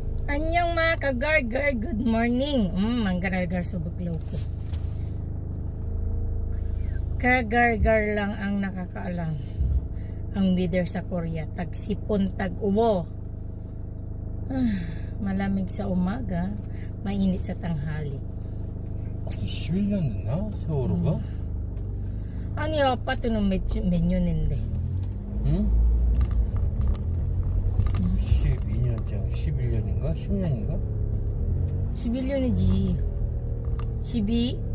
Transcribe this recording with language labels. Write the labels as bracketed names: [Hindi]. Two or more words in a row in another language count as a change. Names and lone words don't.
[Filipino] Anyong mga kagargar, [English] good morning. [Filipino] Manggargar subuglaw ko. Kagargar lang ang nakakaalam. Ang weather sa Korea, tagsipon, tag-uwo. Malamig sa umaga, mainit sa tanghali. [Korean] 11년 됐나? 세월호가? 아니 아파트는 몇 년인데? 응? 12년째 11년인가? 10년인가? 11년이지. 12?